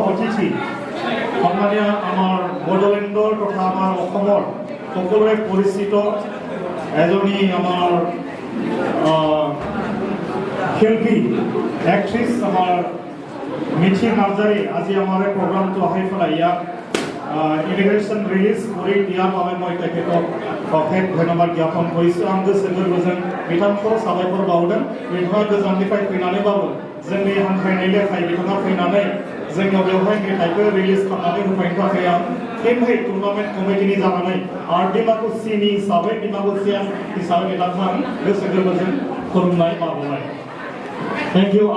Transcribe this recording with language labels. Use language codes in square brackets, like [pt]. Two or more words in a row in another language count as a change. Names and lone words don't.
[as] অতিথি সন্মানীয় আমাৰ বড়োলেণ্ডৰ তথা আমাৰ অসমৰ সকলোৰে পৰিচিত এজনী আমাৰ শিল্পী এক্ট্ৰেছ আমাৰ মিঠি নাৰ্জাৰী আজি আমাৰ প্ৰগ্ৰামটো আহি পেলাই ইয়াত ইমিগ্ৰেশ্যন ৰিলিজ কৰি দিয়াৰ বাবে মই তেখেতক অশেষ ধন্যবাদ জ্ঞাপন কৰিছোঁ [brx] आं गोसो गोरबोजों बिथांखौ साबायखर बावदों बिथाङा गोजाननिफ्राय फैनानैबाबो जोंनि हांख्रायनाय लेखायै बिथाङा फैनानै जोंनाव बेवहाय मेथाइखौ रिलिज खालामनानै होफैनो थाखाय आं फिनहै टुर्नामेन्ट कमिटिनि जानानै आरो डिमाकुसिनि हिसाबै डिमाकुसियान हिसाबै बिथांखौ आं गोसो गोरबोजों खुलुमनाय बावबाय [en] thank you